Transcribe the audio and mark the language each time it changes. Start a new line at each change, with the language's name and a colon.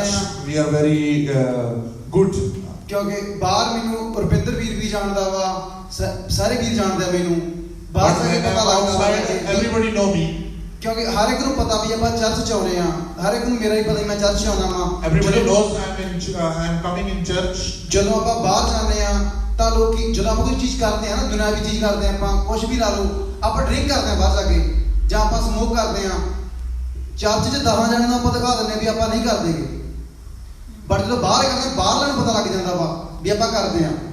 English: church,
Punjabi: ਆ।
English: we are very good.
Punjabi: ਕਿਉਂਕਿ ਬਾਹਰ ਮੈਨੂੰ ਰੁਪਿੰਦਰ ਵੀਰ ਵੀ ਜਾਣਦਾ ਵਾ, ਸਾਰੇ ਵੀਰ ਜਾਣਦੇ ਆ ਮੈਨੂੰ, ਬਾਹਰ
English: But
Punjabi: ਜਾ ਕੇ
English: when
Punjabi: ਪਤਾ
English: I'm
Punjabi: ਲੱਗਦਾ ਵਾ
English: outside,
Punjabi: ਕਿ-
English: everybody know me.
Punjabi: ਕਿਉਂਕਿ ਹਰ ਇੱਕ ਨੂੰ ਪਤਾ ਵੀ ਆਪਾਂ ਚਰਚ 'ਚ ਆਉਣੇ ਆ, ਹਰ ਇੱਕ ਨੂੰ ਮੇਰਾ ਹੀ ਪਤਾ ਵੀ ਮੈਂ ਚਰਚ 'ਚ ਆਉਣਾ ਵਾ।
English: Everybody knows I'm coming in church.
Punjabi: ਜਦੋਂ ਆਪਾਂ ਬਾਹਰ ਜਾਂਦੇ ਆ ਤਾਂ ਲੋਕੀ, ਜਦੋਂ ਆਪਾਂ ਕੋਈ ਚੀਜ਼ ਕਰਦੇ ਆ ਨਾ, ਦੁਨਿਆਵੀ ਚੀਜ਼ ਕਰਦੇ ਆ, ਆਪਾਂ ਕੁਝ ਵੀ ਲਾ ਲਓ, ਆਪਾਂ ਡਰਿੰਕ ਕਰਦੇ ਆ ਬਾਹਰ ਜਾ ਕੇ, ਜਾਂ ਆਪਾਂ ਸਮੋਕ ਕਰਦੇ ਆ, ਚਰਚ 'ਚ 10 ਜਣਿਆਂ ਨੂੰ ਆਪਾਂ ਦਿਖਾ ਦਿੰਦੇ ਆ ਵੀ ਆਪਾਂ ਨਹੀਂ ਕਰਦੇਗੇ, ਬਟ ਜਦੋਂ ਬਾਹਰ ਕਰਦੇ, ਬਾਹਰਲਿਆਂ ਨੂੰ ਪਤਾ ਲੱਗ ਜਾਂਦਾ ਵਾ ਵੀ ਆਪਾਂ ਕਰਦੇ ਆ।